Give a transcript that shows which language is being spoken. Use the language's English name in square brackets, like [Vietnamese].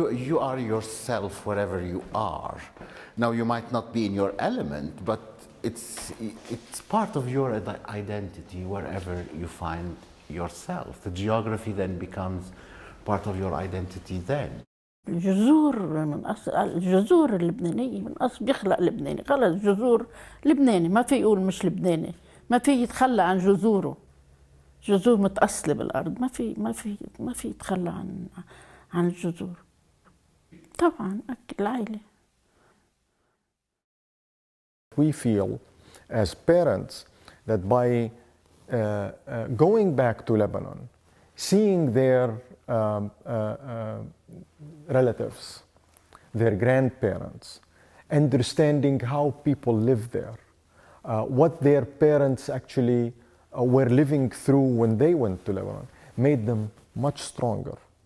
[English] You are yourself wherever you are. Now you might not be in your element, but it's part of your identity wherever you find yourself. The geography then becomes part of your identity then. [Arabic] الجذور اللبنانية من أصل بيخلق لبناني، خلص جذور لبناني، ما في يقول مش لبناني، ما في يتخلى عن جذوره، جذور متأصلة بالأرض، ما في يتخلى عن الجذور. طبعا العائلة. [English] We feel as parents that by going back to Lebanon, seeing their relatives, their grandparents, understanding how people live there, what their parents actually were living through when they went to Lebanon, made them much stronger.